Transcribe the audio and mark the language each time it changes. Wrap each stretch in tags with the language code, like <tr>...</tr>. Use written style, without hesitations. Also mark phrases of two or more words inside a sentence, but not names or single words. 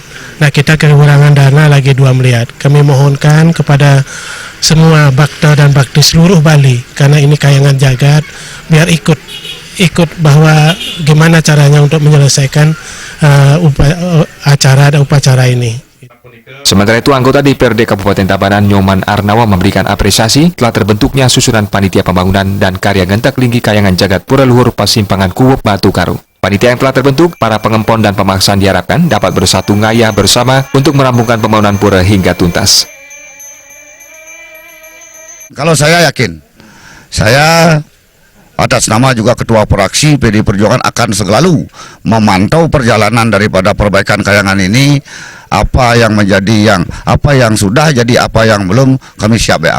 <id>Nah, kita kekurangan dana lagi 2 miliar. Kami mohonkan kepada semua bakta dan bakti seluruh Bali, karena ini Kayangan Jagat, biar ikut bahwa gimana caranya untuk menyelesaikan upacara ini. Sementara itu, anggota DPRD Kabupaten Tabanan Nyoman Arnawa memberikan apresiasi telah terbentuknya susunan panitia pembangunan dan karya Ngentek Linggih Kayangan Jagat Pura Luhur Pasimpangan Kuwuk Batu Karu. Panitia yang telah terbentuk, para pengempon dan pemaksaan diharapkan dapat bersatu ngayah bersama untuk merampungkan pembangunan pura hingga tuntas. Kalau saya yakin, saya atas nama juga Ketua Fraksi PD Perjuangan akan selalu memantau perjalanan daripada perbaikan Kayangan ini, apa yang menjadi apa yang sudah jadi, apa yang belum, kami siap backup.</id>